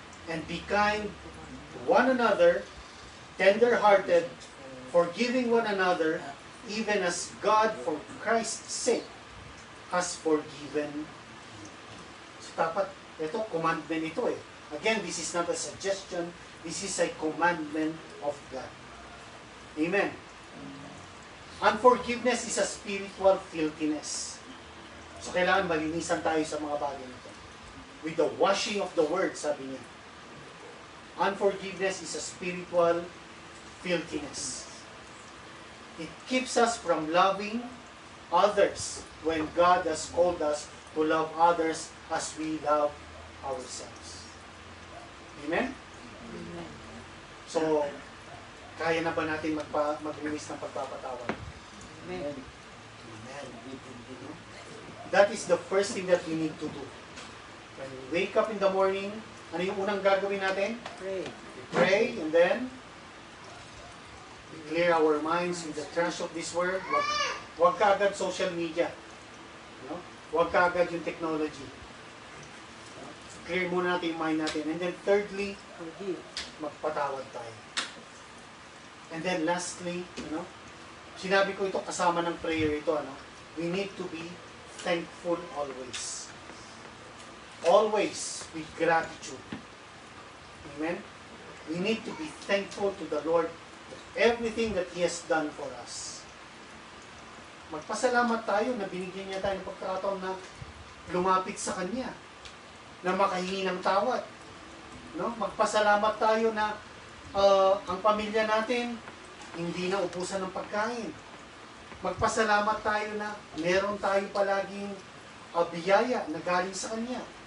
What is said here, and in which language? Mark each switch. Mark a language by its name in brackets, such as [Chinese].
[English] And be kind to one another, tender-hearted, forgiving one another, even as God, for Christ's sake, has forgiven you. So [Filipino] dapat, ito, commandment ito eh. [English] Again, this is not a suggestion. This is a commandment of God. Amen. Unforgiveness is a spiritual filthiness. [Filipino] So, kailangan malinisan tayo sa mga bagay nito. [English] With the washing of the word, [Filipino] sabi niya. [English] Unforgiveness is a spiritual filthiness. It keeps us from loving others when God has called us to love others as we love ourselves. Amen? Amen. [Filipino] So, kaya na ba natin mag-release ng pagpapatawad? [English] Amen. Amen. That is the first thing that we need to do. When we wake up in the morning, [Filipino] ano yung unang gagawin natin? [English] Pray. We pray and then we clear our minds with the trash of this world. [Filipino] Huwag ka agad social media. No? Huwag ka agad yung technology. [English] Clear [Filipino] muna natin yung [English] mind natin. And then thirdly, Forgive. [Filipino] magpatawad tayo. [English] And then lastly, [Filipino] sinabi ko ito kasama ng prayer ito, [English] we need to be thankful always. Always with gratitude. Amen? We need to be thankful to the Lord for everything that He has done for us. [Filipino] Magpasalamat tayo na binigyan niya tayo ng pagkakataon na lumapit sa Kanya, na makahingi ng tawad. No? Magpasalamat tayo na ang pamilya natin hindi na ubusan ng pagkain. Magpasalamat tayo na meron tayo palaging biyaya na galing sa Kanya.